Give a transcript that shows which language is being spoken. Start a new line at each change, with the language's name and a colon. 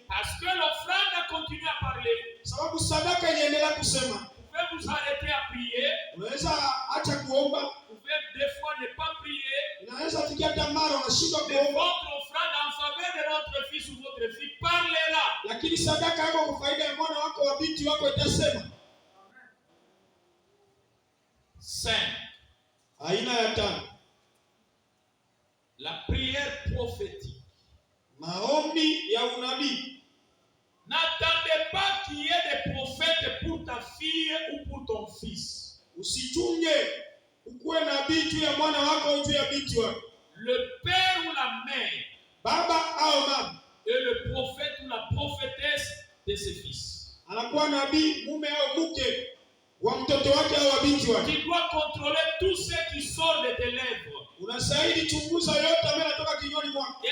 French: Parce que l'offrande a continué à parler.
Swahili: Sababu sadaka iliendelea kusema.
French: Vous pouvez vous arrêter à prier.
Swahili: Unaweza acha kuomba.
French: Vous pouvez des fois ne pas prier.
Swahili: Unaweza fikia tamara unashindwa kuomba.
French: Votre offrande en faveur de notre fils ou votre fille, parlez-la.
Swahili: Lakini sadaka yako kwa faida ya mwana wako wa binti wako itasema.
French: 5.
Swahili: Aina ya 5.
French: La prière prophétique.
Swahili: Maombi ya unabii.
French: N'attendez pas qu'il y ait des prophètes pour ta fille ou pour ton fils.
Swahili: Usichunge ukuwe nabii juu ya mwana wako au juu ya binti wako.
French: Le père ou la mère,
Swahili: baba au mama,
French: et le prophète ou la prophétesse de ses fils.
Swahili: Anakuwa nabii mume au mke wa mtoto wake au wa binti wake.
French: Tu dois contrôler tout ce qui sort de tes lèvres.
Swahili: Unastahili chunguza yote ambayo yanatoka kinywani mwako.